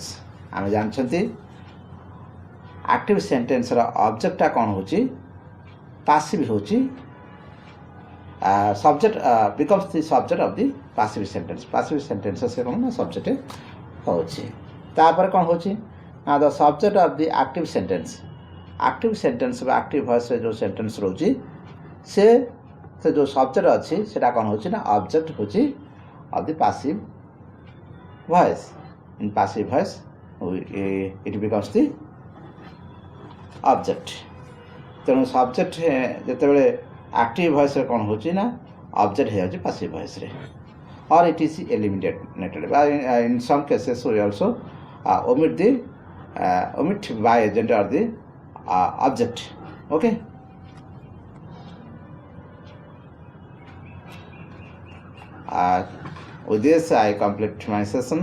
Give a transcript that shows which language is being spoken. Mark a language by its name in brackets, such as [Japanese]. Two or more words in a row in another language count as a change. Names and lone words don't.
[Odia] ଆମେ ଜାଣିଛନ୍ତି [English] active sentence रा object [Odia] ଟା କଣ ହଉଛି [English] passive होची subject becomes the subject of the passive sentence। passive sentence [Odia] ସେ କଣ ନା [English] subject होची [Odia] ତାପର କଣ ହଉଛି ନା [English] the subject of the active sentence। active sentence [Odia] बा [English] active voice [Odia] ରେ ଯୋ sentence ରୋଚି ସେ ଯୋ ସବଜେକ୍ଟ ଅଛି ସେଟା କଣ ହଉଛି ନା ଅବଜେକ୍ଟ ହଉଛି [English] of the passive voice. In passive voice it becomes the object. तेणु सब्जेक्ट [Odia] ଯେତେ ବେଳେ [English] active voice [Odia] ରେ କଣ ହଉଛି ନା [English] ऑब्जेक्ट [Odia] ହେଇ ଯାଉଛି [English] passive voice रे और it is eliminated in some cases we also omit by agent or the object. okay, with this I complete my session।